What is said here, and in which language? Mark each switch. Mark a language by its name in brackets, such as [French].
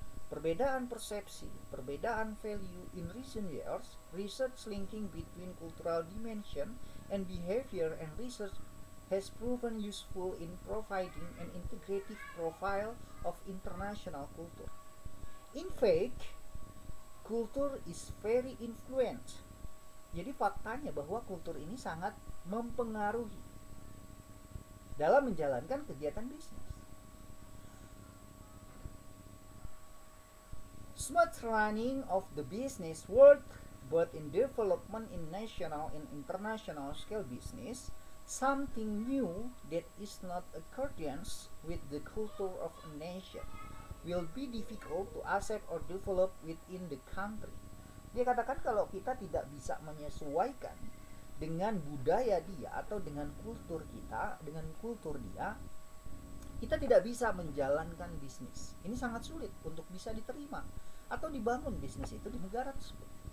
[Indonesian] Perbedaan persepsi, perbedaan [English] value in recent years, research linking between cultural dimension and behavior and research has proven useful in providing an integrative profile of international culture. In fact, culture is very influent. [Indonesian] Jadi faktanya bahwa kultur ini sangat mempengaruhi dalam menjalankan kegiatan bisnis. [English] Smooth running of the business world, both in development in national and international scale business, something new that is not accordance with the culture of a nation, will be difficult to accept or develop within the country. [Indonesian] Dia katakan kalau kita tidak bisa menyesuaikan dengan budaya dia atau dengan kultur kita, dengan kultur dia, kita tidak bisa menjalankan bisnis. Ini sangat sulit untuk bisa diterima atau dibangun bisnis itu di negara tersebut.